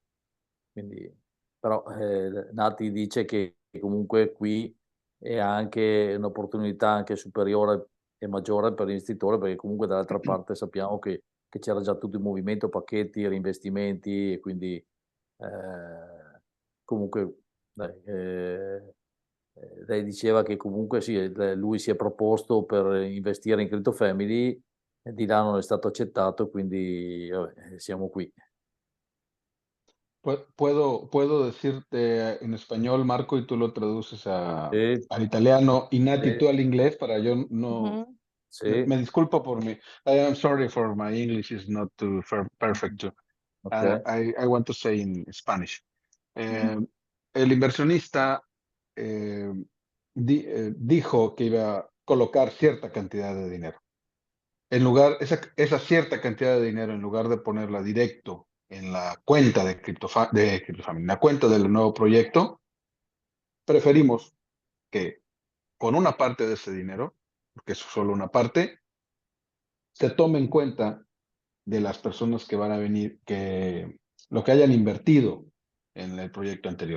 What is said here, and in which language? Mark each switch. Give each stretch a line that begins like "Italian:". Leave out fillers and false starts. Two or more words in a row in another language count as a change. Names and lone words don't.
Italian: Quindi, però Naty dice che comunque qui è anche un'opportunità anche superiore e maggiore per l'investitore, perché comunque dall'altra parte sappiamo che c'era già tutto il movimento, pacchetti, reinvestimenti, e quindi comunque lei diceva che comunque sì, lui si è proposto per investire in Crypto Family, e di là non è stato accettato, quindi siamo qui.
Spanish: Puedo decirte en español, Marco, y tú lo traduces al italiano, y Naty, Sí. tú al inglés, para yo no... Sí. Me disculpo por mi...
English: I am sorry for my English is not too perfect too. Okay. I want to say in Spanish.
Spanish: El inversionista dijo que iba a colocar cierta cantidad de dinero. en lugar, esa cierta cantidad de dinero, en lugar de ponerla directo en la cuenta de CryptoFamily, la cuenta del nuevo proyecto, preferimos que con una parte de ese dinero, porque es solo una parte, se tome en cuenta de las personas que van a venir, que lo que hayan invertido en el proyecto anterior.